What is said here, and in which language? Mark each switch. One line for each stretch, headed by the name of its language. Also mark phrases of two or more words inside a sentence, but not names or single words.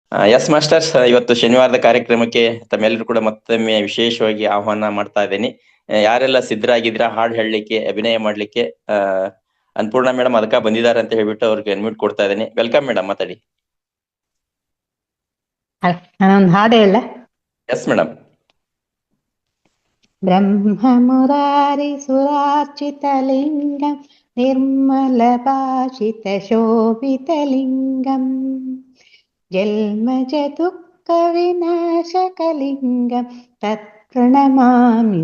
English: yes masters,
Kannada: ಇವತ್ತು ಶನಿವಾರದ ಕಾರ್ಯಕ್ರಮಕ್ಕೆ ತಮ್ಮೆಲ್ಲರೂ ಕೂಡ ಮತ್ತೊಮ್ಮೆ ವಿಶೇಷವಾಗಿ ಆಹ್ವಾನ ಮಾಡ್ತಾ ಇದ್ದೇನೆ. ಯಾರೆಲ್ಲ ಸಿದ್ಧರಾಗಿದ್ದೀರಾ ಹಾಡು ಹೇಳಲಿಕ್ಕೆ, ಅಭಿನಯ ಮಾಡ್ಲಿಕ್ಕೆ? ಅನ್ನಪೂರ್ಣ ಮೇಡಮ್ ಅದಕ್ಕ ಬಂದಿದ್ದಾರೆ ಅಂತ ಹೇಳ್ಬಿಟ್ಟು ಅವ್ರಿಗೆ ಅನ್ಮ್ಯೂಟ್ ಕೊಡ್ತಾ ಇದ್ದೇನೆ.
English: welcome madam,
Kannada: ಮಾತಾಡಿ. ನಾನೊಂದು ಹಾಡು ಹೇಳ.
English: yes madam.
Sanskrit: ಬ್ರಹ್ಮ ಮುರಾರಿ ಸುರಾರ್ಚಿತಲಿಂಗಂ ನಿರ್ಮಲ ಭಾಷಿತ ಶೋಭಿತಲಿಂಗಂ ಜನ್ಮಜ ದುಃಖ ವಿನಾಶಕಲಿಂಗಂ ತತ್ಪ್ರಣಮಾಮಿ